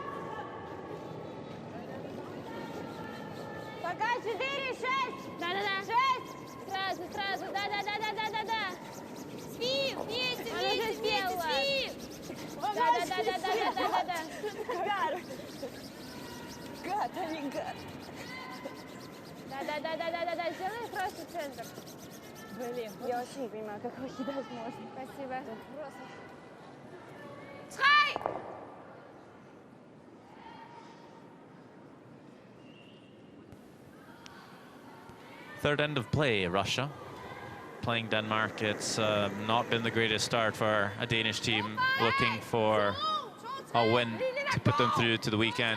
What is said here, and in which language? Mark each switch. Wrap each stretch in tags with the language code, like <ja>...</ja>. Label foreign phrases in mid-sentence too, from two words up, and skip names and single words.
<ru>Пока 4-6. Да-да-да. 6. Сразу, сразу. Да-да-да-да-да-да. Свип, вместе, Она же сделала. свип. Да-да-да-да-да-да-да. Гад, а не гад. Да-да-да-да-да-да. Сделай просто центр. Блин, я вообще не понимаю, как его кидать можно. Спасибо. Просто.</ru> <en>Third end of play, Russia playing Denmark. It's not been the greatest start for a Danish team looking for a win to put them through to the weekend.</en>